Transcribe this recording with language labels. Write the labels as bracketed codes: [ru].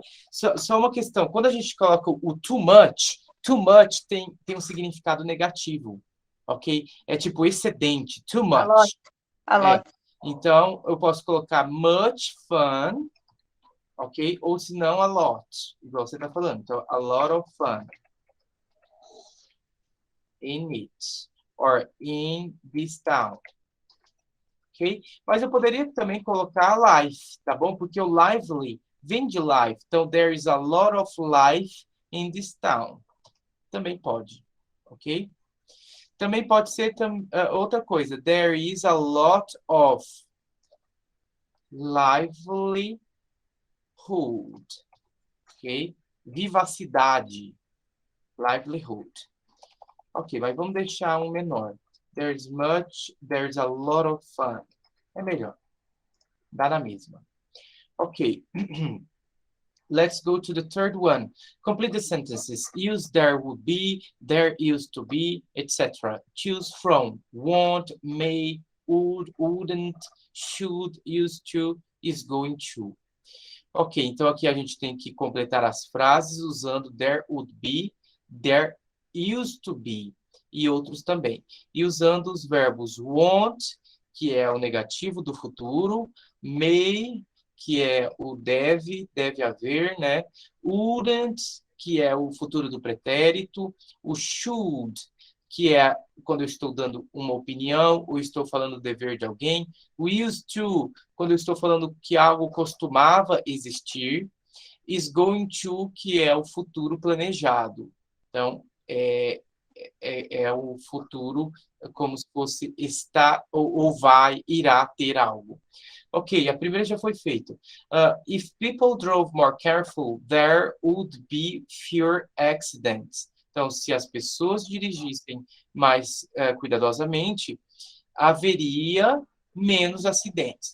[pt] Só uma questão, quando a gente coloca o [en] too much [pt] tem um significado negativo, ok? É tipo excedente, [en] too much. A lot. [pt] Então, eu posso colocar [en] much fun, [pt] ok? Ou se não, [en] a lot, [pt] igual você está falando. [en] Então, a lot of fun in it, or in this town, ok? [pt] Mas eu poderia também colocar life, tá bom? Porque o lively vem de life. [en] Então, there is a lot of life in this town. [pt] Também pode, ok? Também pode ser outra coisa. [en] There is a lot of livelihood, ok? [pt] Vivacidade, livelihood. Ok, mas vamos deixar um menor. [en] There's a lot of fun. [pt] É melhor. Dá na mesma. Ok. [en] Let's go to the third one. Complete the sentences. Use there would be, there used to be, etc. Choose from, won't, may, would, wouldn't, should, used to, is going to. [pt] Ok, então aqui a gente tem que completar as frases usando [en] there would be, there used to be [pt] e outros também. E usando os verbos won't, que é o negativo do futuro, may, que é o deve haver, né? Wouldn't, que é o futuro do pretérito, o should, que é quando eu estou dando uma opinião ou estou falando o dever de alguém, o used to, quando eu estou falando que algo costumava existir, is going to, que é o futuro planejado. Então, é o futuro como se fosse está ou vai, irá ter algo. Ok, a primeira já foi feita. [en] If people drove more careful, there would be fewer accidents. [pt] Então, se as pessoas dirigissem mais cuidadosamente, haveria menos acidentes.